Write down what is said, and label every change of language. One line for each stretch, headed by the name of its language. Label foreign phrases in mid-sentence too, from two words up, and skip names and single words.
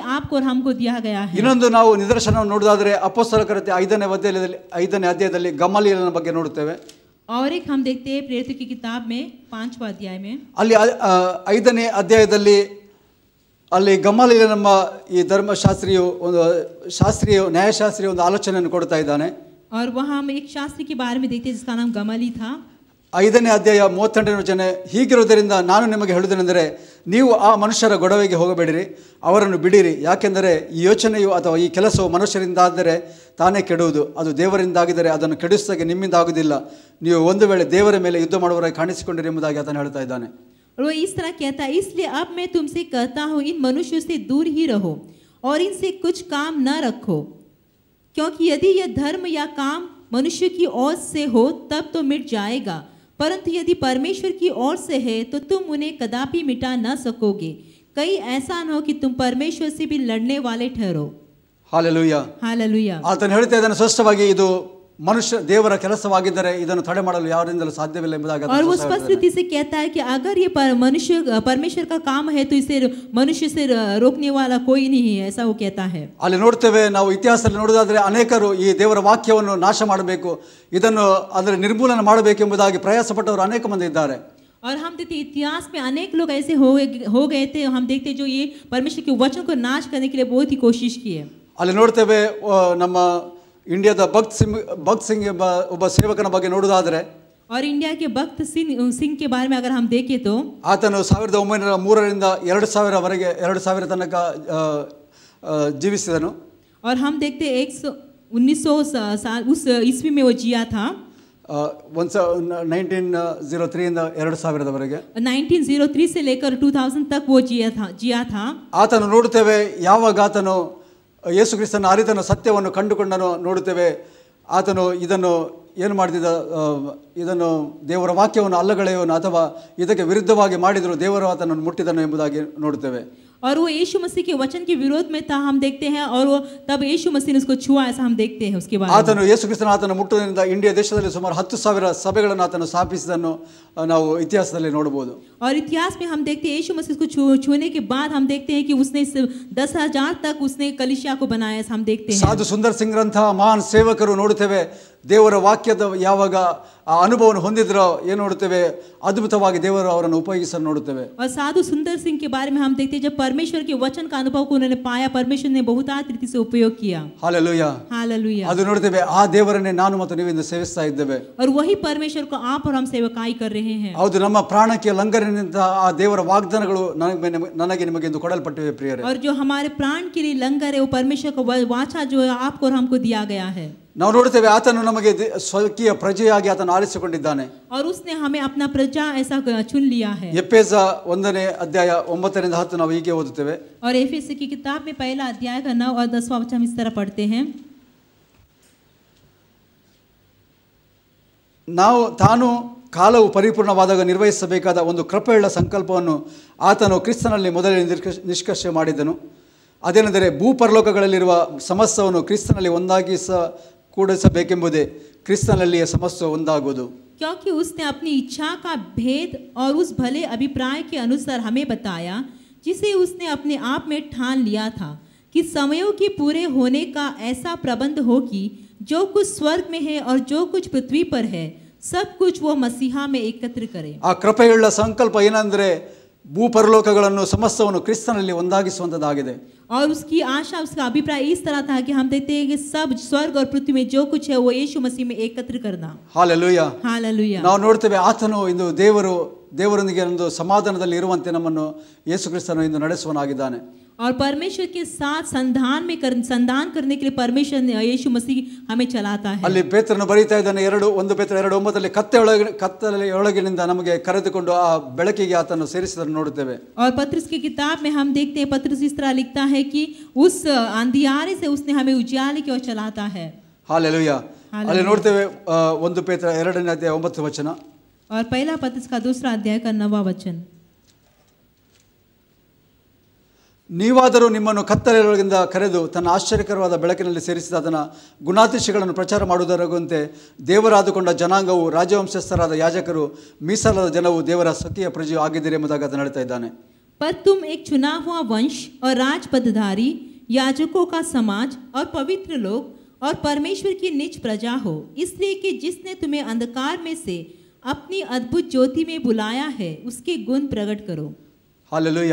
Hindi: आपको और हमको दिया गया है।
Kannada: ಇನ್ನೊಂದು ನಾವು ನಿದರ್ಶನವನ್ನು ನೋಡೋದಾದ್ರೆ ಅಪೊಸ್ತಲರ ಕೃತ್ಯ 5ನೇ ಅಧ್ಯಾಯದಲ್ಲಿ ಗಮಲಿಯಲನ ಬಗ್ಗೆ ನೋಡುತ್ತೇವೆ.
Hindi: और एक हम देखते हैं प्रेरितों की किताब में 5वां अध्याय में,
Kannada: ಅಲ್ಲಿ 5ನೇ ಅಧ್ಯಾಯದಲ್ಲಿ ಅಲ್ಲಿ ಗಮಲಿಯಲ ನಮ್ಮ ಈ ಧರ್ಮಶಾಸ್ತ್ರಿಯು ನ್ಯಾಯಶಾಸ್ತ್ರಿಯು ಒಂದು ಆಲೋಚನೆಯನ್ನು ಕೊಡ್ತಾ ಇದ್ದಾನೆ.
Hindi: और वहाँ हम एक शास्त्री के बारे में देखते हैं जिसका नाम गमली था.
Kannada: 5ನೇ ಅಧ್ಯಾಯ 32ನೇ ವಚನ, ಹೀಗಿರುವುದರಿಂದ ನಾನು ನಿಮಗೆ ಹೇಳುವುದೇನೆಂದರೆ ನೀವು ಆ ಮನುಷ್ಯರ ಗೊಡವೆಗೆ ಹೋಗಬೇಡಿರಿ, ಅವರನ್ನು ಬಿಡಿರಿ. ಯಾಕೆಂದರೆ ಈ ಯೋಚನೆಯು ಅಥವಾ ಈ ಕೆಲಸವು ಮನುಷ್ಯರಿಂದಾದರೆ ತಾನೇ ಕೆಡುವುದು, ಅದು ದೇವರಿಂದಾಗಿದ್ದರೆ ಅದನ್ನು ಕೆಡಿಸುತ್ತಾಗೆ ನಿಮ್ಮಿಂದ ಆಗುವುದಿಲ್ಲ. ನೀವು ಒಂದು ವೇಳೆ ದೇವರ ಮೇಲೆ ಯುದ್ಧ ಮಾಡುವವರಾಗಿ ಕಾಣಿಸಿಕೊಂಡಿರಿ ಎಂಬುದಾಗಿ ಆತನು ಹೇಳ್ತಾ ಇದ್ದಾನೆ.
Hindi: और वो इस तरह कहता है, इसलिए अब मैं तुमसे कहता हूँ इन मनुष्यों से दूर ही रहो और इनसे कुछ काम न रखो, क्योंकि यदि यह धर्म या काम मनुष्य की ओर से हो तब तो मिट जाएगा, परंतु यदि परमेश्वर की ओर से है तो तुम उन्हें कदापि मिटा न सकोगे. कहीं ऐसा न हो कि तुम परमेश्वर से भी लड़ने वाले ठहरो.
Kannada: ಹಾಲೆಲೂಯಾ.
Hindi: हालेलुया.
Kannada: ಆತನು ಹೇಳ್ತಾ ಇದ್ದಾನೆ ಸ್ಪಷ್ಟವಾಗಿ, ಇದು ಮನುಷ್ಯ ದೇವರ ಕೆಲಸವಾಗಿದ್ದರೆ ಇದನ್ನು ತಡೆ ಮಾಡಲು ಯಾರಿಂದಲೂ ಸಾಧ್ಯವಿಲ್ಲ ಎಂಬುದಾಗಿ.
Hindi: और वो स्पष्ट रीति से कहता है कि अगर ये परमेश्वर का काम है तो इसे मनुष्य से रोकने वाला कोई नहीं है, ऐसा वो कहता है.
Kannada: ಅಲ್ಲಿ ನೋಡ್ತೇವೆ, ನಾವು ಇತಿಹಾಸದಲ್ಲಿ ನೋಡೋದಾದ್ರೆ ಅನೇಕರು ಈ ದೇವರ ವಾಕ್ಯವನ್ನು ನಾಶ ಮಾಡಬೇಕು, ಇದನ್ನು ಅದರ ನಿರ್ಮೂಲನ ಮಾಡಬೇಕು ಎಂಬುದಾಗಿ ಪ್ರಯಾಸ ಪಟ್ಟವರು ಅನೇಕ ಮಂದಿ ಇದ್ದಾರೆ.
Hindi: और हम देखते इतिहास में अनेक लोग ऐसे हो गए थे, हम देखते जो ये परमेश्वर के वचन को नाश करने के लिए बहुत ही कोशिश की है.
Kannada: ಅಲ್ಲಿ ನೋಡ್ತೇವೆ, ನಮ್ಮ ಇಂಡಿಯಾದ ಭಗತ್ ಸಿಂಗ್ ಎಂಬ ಒಬ್ಬ ಸೇವಕನ ಬಗ್ಗೆ ನೋಡುವುದಾದರೆ,
Hindi: और इंडिया के भक्त सिंह के बारे में अगर हम देखें तो
Kannada: ಆತನು 1903ರಿಂದ 2000 ತನಕ ಜೀವಿಸಿದನು.
Hindi: और हम देखते 1900 साल उस ईस्वी में वो जिया था.
Kannada: 1903 ಇಂದ 2000
Hindi: 1903 से लेकर 2000 तक वो जिया था.
Kannada: ಆತನು ನೋಡುತ್ತೇವೆ, ಯಾವಾಗ ಆತನು ಯೇಸು ಕ್ರಿಸ್ತನ ಅರಿತನ ಸತ್ಯವನ್ನು ಕಂಡುಕೊಂಡನು ನೋಡುತ್ತೇವೆ, ಆತನು ಇದನ್ನು ಏನು ಮಾಡಿದ, ಇದನ್ನು ದೇವರ ವಾಕ್ಯವನ್ನು ಅಲ್ಲಗಳೆಯವನು ಅಥವಾ ಇದಕ್ಕೆ ವಿರುದ್ಧವಾಗಿ ಮಾಡಿದರೂ ದೇವರು ಆತನನ್ನು ಮುಟ್ಟಿದನು ಎಂಬುದಾಗಿ ನೋಡುತ್ತೇವೆ.
Hindi: और वो यीशु मसीह के वचन के विरोध में था, हम देखते हैं, और वो तब यीशु मसीह ने उसको छुआ, ऐसा हम देखते हैं उसके बारे में.
Kannada: ಆತನು ಯೇಸು ಕ್ರಿಸ್ತನ ಆತನ ಮುಟ್ಟುವುದರಿಂದ ಇಂಡಿಯಾ ದೇಶದಲ್ಲಿ ಸುಮಾರು 10,000 ಸಭೆಗಳನ್ನು ಆತನು ಸ್ಥಾಪಿಸಿದನ್ನು ನಾವು ಇತಿಹಾಸದಲ್ಲಿ ನೋಡಬಹುದು.
Hindi: और इतिहास में हम देखते हैं यीशु मसीह को छूने के बाद हम देखते हैं कि उसने 10,000 तक उसने कलीसिया को बनाया, ऐसा हम देखते हैं.
Kannada: ಸಾಧು ಸುಂದರ್ ಸಿಂಗ್ ರಂತಹ ಮಹಾನ್ ಸೇವಕರು ನೋಡುತ್ತೇವೆ, ದೇವರ ವಾಕ್ಯದ ಯಾವಾಗ ಆ ಅನುಭವವನ್ನು ಹೊಂದಿದ್ರೋ ಏನು ನೋಡುತ್ತೇವೆ, ಅದ್ಭುತವಾಗಿ ದೇವರು ಅವರನ್ನು ಉಪಯೋಗಿಸಲು ನೋಡುತ್ತೇವೆ.
Hindi: और साधु सुंदर सिंह के बारे में हम देखते हैं, जब परमेश्वर के वचन का अनुभव को उन्होंने पाया, परमेश्वर ने बहुतायत रीति से उपयोग किया. हालेलुया. हालेलुया.
Kannada: ಅದು ನೋಡುತ್ತೇವೆ, ಆ ದೇವರನ್ನೇ ನಾನು ಮತ್ತು ನೀವು ಇಂದು ಸೇವಿಸ್ತಾ ಇದ್ದೇವೆ.
Hindi: और वही परमेश्वर को आप और हम सेवकाई कर रहे हैं.
Kannada: ಹೌದು, ನಮ್ಮ ಪ್ರಾಣಕ್ಕೆ ಲಂಘನೆಯಿಂದ ಆ ದೇವರ ವಾಗ್ದಾನಗಳು ನನಗೆ ನಿಮಗೆ ಎಂದು ಕೊಡಲ್ಪಟ್ಟಿವೆ ಪ್ರಿಯರೇ.
Hindi: और जो हमारे प्राण के लिए लंगर है वो परमेश्वर का वाचा जो है आपको और हमको दिया गया है.
Kannada: ನಾವು ನೋಡುತ್ತೇವೆ, ಆತನು ನಮಗೆ ಸ್ವಕೀಯ ಪ್ರಜೆಯಾಗಿ ಆತನು ಆರಿಸಿಕೊಂಡಿದ್ದಾನೆ.
Hindi: और उसने हमें अपना प्रजा ऐसा चुन लिया है.
Kannada: ಎಫೆಸ 1ನೇ ಅಧ್ಯಾಯ 9ರಿಂದ 10 ನಾವು ಹೀಗೆ ಓದುತ್ತೇವೆ.
Hindi: और एफेसी की किताब में पहला अध्याय का 9 और 10वां वचन हम इस तरह पढ़ते हैं.
Kannada: ತಾನು ಕಾಲವು ಪರಿಪೂರ್ಣವಾದಾಗ ನಿರ್ವಹಿಸಬೇಕಾದ ಒಂದು ಕೃಪೆಯುಳ್ಳ ಸಂಕಲ್ಪವನ್ನು ಆತನು ಕ್ರಿಸ್ತನಲ್ಲಿ ಮೊದಲೇ ನಿಷ್ಕರ್ಷೆ ಮಾಡಿದನು. ಅದೇನೆಂದರೆ ಭೂಪರಲೋಕಗಳಲ್ಲಿರುವ ಸಮಸ್ತವನ್ನು ಕ್ರಿಸ್ತನಲ್ಲಿ ಕೂಡಿಸಬೇಕೆಂಬುದೇ, ಕ್ರಿಸ್ತನಲ್ಲಿಯೇ ಸಮಸ್ತ ಒಂದಾಗುವುದು.
Hindi: क्योंकि उसने अपनी इच्छा का भेद और उस भले अभिप्राय के अनुसार हमें बताया, जिसे उसने अपने आप में ठान लिया था कि समयों के पूरे होने का ऐसा प्रबंध हो कि जो कुछ स्वर्ग में है और जो कुछ पृथ्वी पर है सब कुछ वो मसीहा में एकत्र करे.
Kannada: ಆ ಕೃಪೆಯುಳ್ಳ ಸಂಕಲ್ಪ ಏನಂದ್ರೆ ಭೂಪರಲೋಕಗಳನ್ನು ಸಮಸ್ತವನ್ನು ಕ್ರಿಸ್ತನಲ್ಲಿ ಒಂದಾಗಿಸುವಂತದ್ದಾಗಿದೆ.
Hindi: और उसकी आशा, उसका अभिप्राय इस तरह था कि हम देखते हैं कि सब स्वर्ग और पृथ्वी में जो कुछ है वो यीशु मसीह में एकत्र करना. हालेलुया. हालेलुया.
Kannada: ನಾವು ನೋಡ್ತೇವೆ, ಆತನು ಇಂದು ದೇವರೊಂದಿಗೆ ಒಂದು ಸಮಾಧಾನದಲ್ಲಿ ಇರುವಂತೆ ನಮ್ಮನ್ನು ಯೇಸು ಕ್ರಿಸ್ತನು ಇಂದು ನಡೆಸುವನಾಗಿದ್ದಾನೆ.
Hindi: और परमेश्वर के साथ संधान करने के लिए परमेश्वर यीशु मसीह हमें चलाता है.
Kannada: ಅಲ್ಲಿ ಪೇತ್ರನು ಬರೀತಾ ಇದ್ದಾನೆ, 1 ಪೇತ್ರ 2:9 ಕತ್ತಲೆಯೊಳಗಿನಿಂದ ನಮಗೆ ಕರೆದುಕೊಂಡು ಆ ಬೆಳಕಿಗೆ ಆತನು ಸೇರಿಸಿದನ್ನು ನೋಡುತ್ತೇವೆ.
Hindi: और पत्रस की किताब में हम देखते हैं, पत्रस इस तरह लिखता है कि उस अंधियारे से उसने हमें उजाले की ओर चलाता है. हालेलुया.
Kannada: ಅಲ್ಲಿ ನೋಡ್ತೇವೆ 1 ಪೇತ್ರ 2ನೇ ಅಧ್ಯಾಯ 9 ವಚನ.
Hindi: और पहला पत्रस का 2रा अध्याय का 9वां वचन.
Kannada: ನೀವಾದರೂ ನಿಮ್ಮನ್ನು ಕತ್ತಲೆಯೊಳಗಿಂದ ಕರೆದು ತನ್ನ ಆಶ್ಚರ್ಯಕರವಾದ ಬೆಳಕಿನಲ್ಲಿ ಸೇರಿಸಿದ ಅದನ್ನ ಗುಣಾತಿಶಯಗಳನ್ನು ಪ್ರಚಾರ ಮಾಡುವುದರಗುವಂತೆ ದೇವರಾದುಕೊಂಡ ಜನಾಂಗವು, ರಾಜವಂಶಸ್ಥರಾದ ಯಾಜಕರು, ಮೀಸಲಾದ ಜನವು, ದೇವರ ಸ್ವಕೀಯ ಪ್ರಜೆಯು ಆಗಿದ್ದೀರಿ ಎಂಬುದಾಗಿ ಆತನು ಹೇಳ್ತಾ ಇದ್ದಾನೆ.
Hindi: पर तुम एक चुना हुआ वंश और राज पदधारी, याजकों का समाज और पवित्र लोग और परमेश्वर की निज प्रजा हो, इसलिए कि जिसने तुम्हें अंधकार में से अपनी अद्भुत ज्योति में बुलाया है उसके गुण प्रकट करो।
Kannada: ಹಾಲೆಲೂಯ.